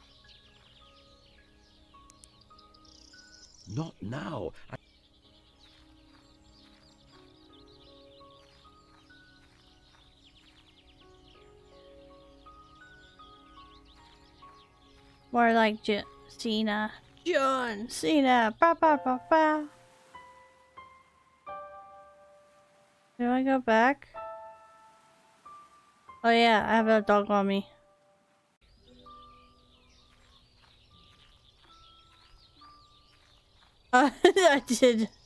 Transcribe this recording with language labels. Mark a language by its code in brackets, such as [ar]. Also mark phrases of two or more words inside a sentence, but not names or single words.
[en] Not now. More like Cena. John Cena. Ba ba ba ba. Do I go back? Oh yeah, I have a dog on me. I did.